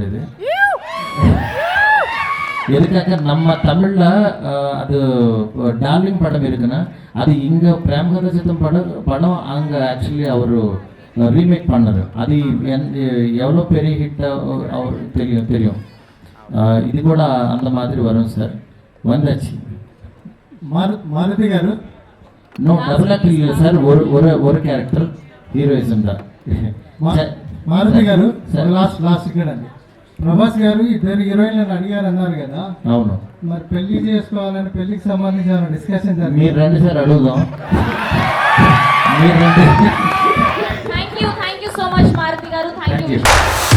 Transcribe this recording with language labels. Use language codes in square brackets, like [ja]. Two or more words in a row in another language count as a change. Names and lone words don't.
[ta] இது எதுக்காக நம்ம தமிழில் அது டார்லிங் படம் இருக்குன்னா, அது இங்கே பிரேமகத சித்தம் படம் அங்கே ஆக்சுவலி அவர் ரீமேக் பண்ணார். அது எவ்வளோ பெரிய ஹிட்டாக அவருக்கு தெரியும். இது கூட அந்த மாதிரி வரும் சார். வந்தாச்சு. [te] మారుతి గారు [en] no double act [ta] இல்லை సార్. ஒரு [en] character heroism [ta] தான். [te] మారుతి గారు లాస్ట్ ఇక్కడ అండి, ప్రభాస్ గారు 2 హీరోయిన్లను అడిగారు అన్నారు కదా, అవును. మరి పెళ్లి చేసుకోవాలని పెళ్లికి సంబంధించి ఏమైనా డిస్కషన్ జరిగింది? మీరు రండి సార్, అడుగుదాం. మీరు రండి. [en] Thank you so much Maruti garu. Thank you.